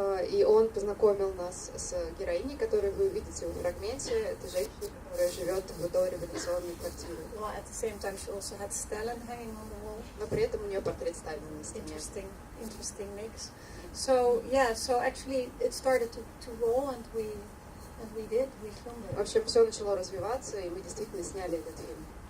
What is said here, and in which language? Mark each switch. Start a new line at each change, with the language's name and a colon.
Russian: И он познакомил нас с героиней, которую вы увидите в фрагменте. Это женщина, которая живет в дореволюционной квартире.
English: Well, at the same time, she also had Stalin hanging on the wall.
Russian: Но при этом у нее портрет Сталина на стене.
English: Interesting mix. So yeah, so actually it started to roll, and we filmed it.
Russian: В общем, все начало развиваться, и мы действительно сняли этот фильм.